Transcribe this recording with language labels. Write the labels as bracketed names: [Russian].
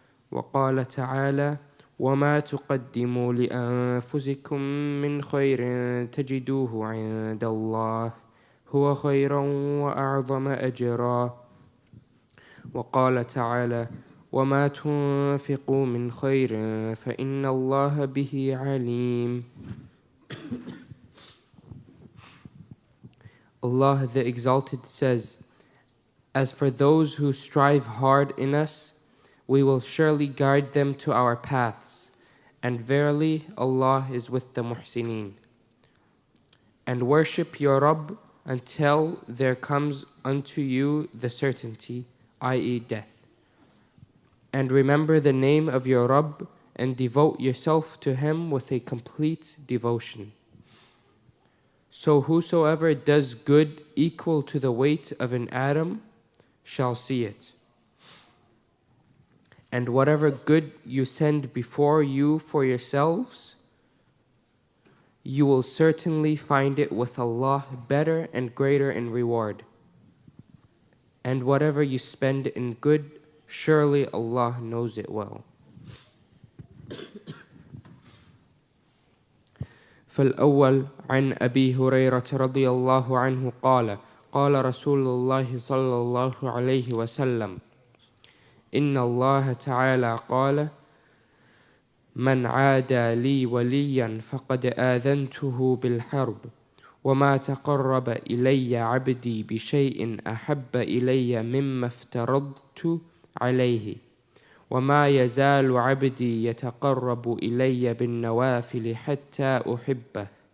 [Arabic] وقال تعالى وما تقدموا لأنفسكم من خير تجدوه عند الله هو خيرا وأعظم أجرا. وقال تعالى وما تنفقوا من خير فإن الله به عليم. [English] Allah the Exalted says, as for those who strive hard in us, we will surely guide them to our paths, and verily Allah is with the muhsineen. And worship your Rabb until there comes unto you the certainty, i.e. death. And remember the name of your Rabb and devote yourself to Him with a complete devotion. So whosoever does good equal to the weight of an atom shall see it. And whatever good you send before you for yourselves, you will certainly find it with Allah better and greater in reward. And whatever you spend in good, surely Allah knows it well. [Arabic] فالأول عن أبي هريرة رضي الله عنه قال قال رسول الله صلى الله عليه وسلم إن الله تعالى قال من عادى لي وليا فقد آذنته بالحرب وما تقرب إلي عبدي بشيء أحب إلي مما افترضت عليه وما يزال عبدي يتقرب إلي بالنوافل حتى أحبه